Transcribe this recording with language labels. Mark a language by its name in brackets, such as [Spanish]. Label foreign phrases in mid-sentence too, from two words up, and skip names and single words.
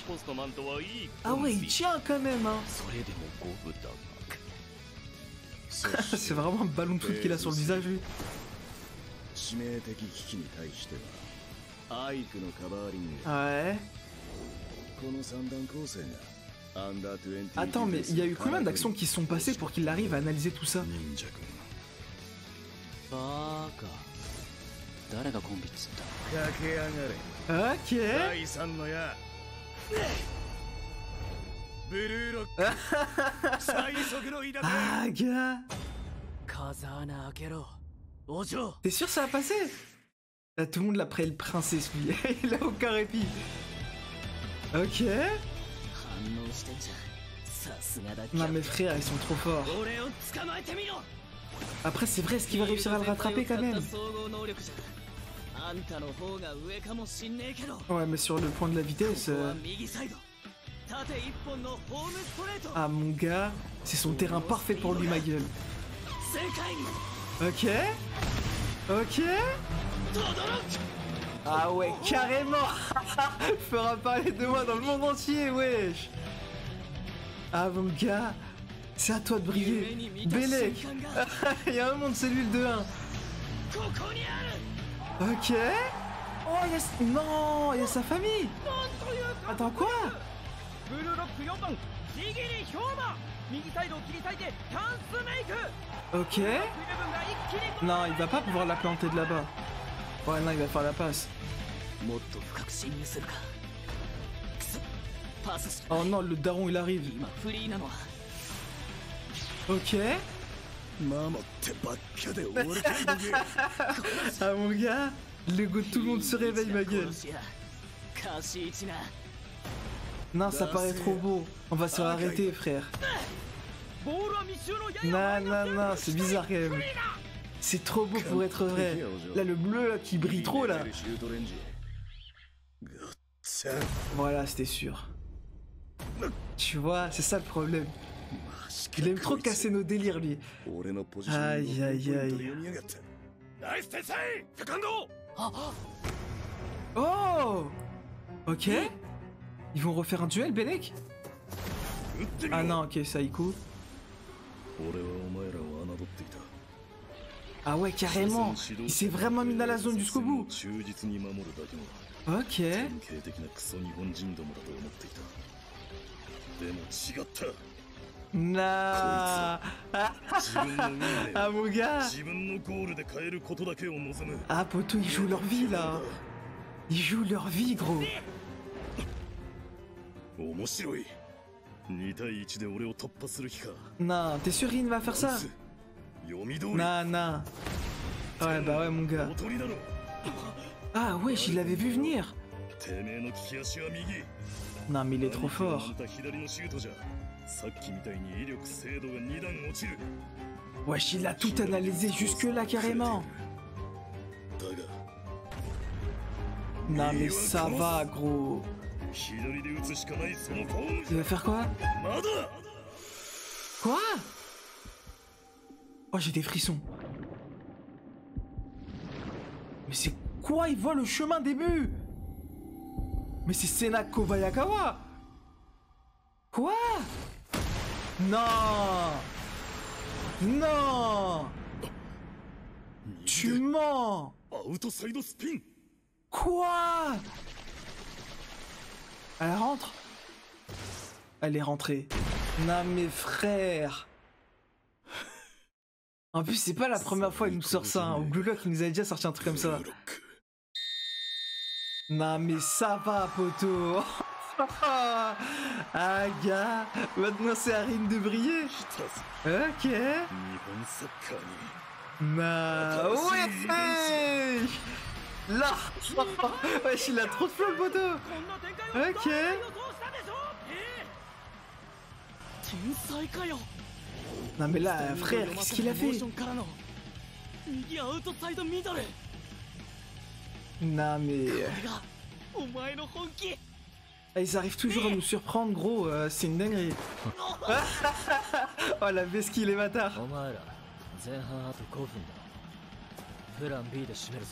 [French] Ah ouais, il tient quand même, hein. C'est vraiment un ballon de foot qu'il a sur le visage, lui. Ouais. Attends, mais il y a eu combien d'actions qui se sont passées pour qu'il arrive à analyser tout ça? [Japanese] バーカ誰がコンビっつった [French] Ok. [Japanese] 第三の矢ブルーロック最速の稲 [French] Ah, gars. [Japanese] 風穴開けろお嬢 [French] T'es sûr que ça va passer? Là, tout le monde l'appelle le princesse, lui. Il a aucun répit. Ok. [Japanese] 反応してんじゃんさすがだ [French] Non, mes frères, ils sont trop forts. [Japanese] 俺を捕まえてみろ [French] Après, c'est vrai, est-ce qu'il va réussir à le rattraper quand même? [Japanese] 総合能力じゃあんたの方が上かもしんねえけど [French] Ouais, mais sur le point de la vitesse... [Japanese] ここは右サイド縦一本のホームストレート [French] Ah, mon gars, c'est son terrain parfait pour lui, ma gueule. [Japanese] 正解 [French] Ok. Ok. [Japanese] とどろく [French] Ah ouais, carrément. Fera parler de moi dans le monde entier, wesh. Ah, mon gars, c'est à toi de briller. Bélec. Il y a un monde cellule de 1. [Japanese] ここにある [French] Ok. Oh, non, il y a sa famille. [Japanese] なんというか [French] Attends, quoi? [Japanese] ブルーロック4番ジギリ氷馬右サイドを切り裂いてチャンスメイク [French] Ok. [Japanese] ブルーロック11が一気に [French] Non, il va pas pouvoir la planter de là-bas. Ouais, non, il va faire la passe. [Japanese] もっと深く侵入するかくそパスした [French] Oh non, le daron, il arrive. [Japanese] 今フリーなのは [French] Ok. [Japanese] ママってばっかで俺かいボケ [French] Ah, mon gars, le goût de tout le monde se réveille, ma gueule. [Japanese] 殺しやカシイチな [French] Non, ça paraît trop beau. On va se faire arrêter, frère. [Japanese] ボールは密集のやや [French] Non, non, non, c'est bizarre quand même. C'est trop beau pour être vrai. Là, le bleu là, qui brille trop là. [Japanese] シュートレンジごっつぁん [French] Voilà, c'était sûr. Tu vois, c'est ça le problème. Il aime trop casser nos délires, lui. [Japanese] 俺のポジションの [French] Aïe, aïe, aïe. [Japanese] 読みやがったナイス天才セカンド [French] Oh! Ok. Ils vont refaire un duel, Belek? [Japanese] 撃ってみろ [French] Ah non, ok, Saïko. [Japanese] 俺はお前らを侮っていた [French] Ah ouais, carrément. Il s'est vraiment mis dans la zone jusqu'au bout. [Japanese] 忠実に守るだけの [French] Ok. [Japanese] 典型的なクソ日本人どもだと思っていたでも違った [French] Nah. [Japanese] 自分の運命 [French] Ah, mon gars. [Japanese] 自分のゴールで変えることだけを望む [French] Ah, poto, ils jouent leur vie, là. Ils jouent leur vie, gros. [Japanese] 面白い2対1で俺を突破する気か [French] Non, t'es sûr qu'il va faire ça? [Japanese] 読み通り [French] Nah, nah. Ouais, bah ouais, mon gars. [Japanese] おとりだろ [French] Ah, wesh, il l'avait vu venir. [Japanese] てめえの利き足は右 [French] Non, mais il est trop fort. [Japanese] あんた左のシュートじゃさっきみたいに威力精度が2段落ちる [French] Wesh, il a tout analysé jusque-là, carrément. [Japanese] だが [French] Non, mais ça va, gros. [Japanese] 左で打つしかないそのフォーム [French] Il va faire quoi? [Japanese] まだ [French] Quoi? Oh, j'ai des frissons. Mais c'est quoi? Il voit le chemin des buts. Mais c'est Senako Bayakawa. Quoi? Non. Non. Tu mens. [Japanese] アウトサイドスピン [French] Quoi? Elle rentre? Elle est rentrée. Non mais frère. En plus c'est pas la première fois qu'il nous sort ça. Hein. Au Blue Lock il nous avait déjà sorti un truc comme ça. Non mais ça va poto. Ah gars, maintenant c'est à Rin de briller. Ok. [Japanese] 日本サッカーに [French] Nah, ouais. Là. Wesh, il a trop de flow le poteau. [Japanese] こんな展開を [French] Ok. [Japanese] どう予想したでしょう。天才かよ。 [French] Non mais là, frère, qu'est-ce qu'il a [Japanese] モー [French] fait? [Japanese] ションからの右アウトサイドミドル。 [French] Non mais... [Japanese] これがお前の本気。 [French] Ils arrivent toujours à nous surprendre gros, c'est une dinguerie. Oh la vesquille les bâtards. [Japanese] お前ら前半あと5分だ。プラン B で締めるぞ。